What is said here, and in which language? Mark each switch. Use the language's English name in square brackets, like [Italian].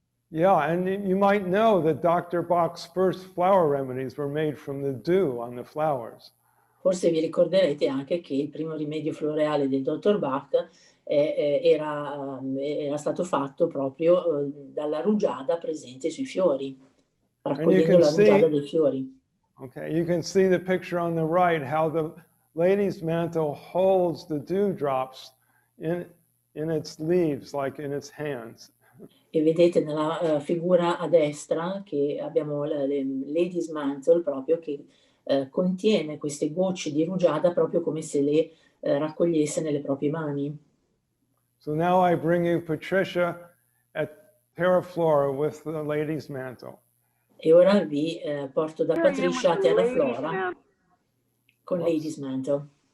[English] Yeah, and you might know that Dr. Bach's first flower remedies were made from the dew on the flowers. [Italian] Forse vi ricorderete anche che il primo rimedio floreale del dottor Bach era stato fatto proprio dalla rugiada presente sui fiori, raccogliendo la rugiada dei fiori. [English] Okay, you can see the picture on the right, how the lady's mantle holds the dewdrops in in its leaves, like in its hands. [Italian] E vedete nella figura a destra che abbiamo Lady's Mantle proprio che contiene queste gocce di rugiada proprio come se le raccogliesse nelle proprie mani. [English] So now I bring you Patricia at Terra Flora with the Lady's Mantle. [Italian] E ora vi porto da Patricia a Terra Flora con Lady's Mantle.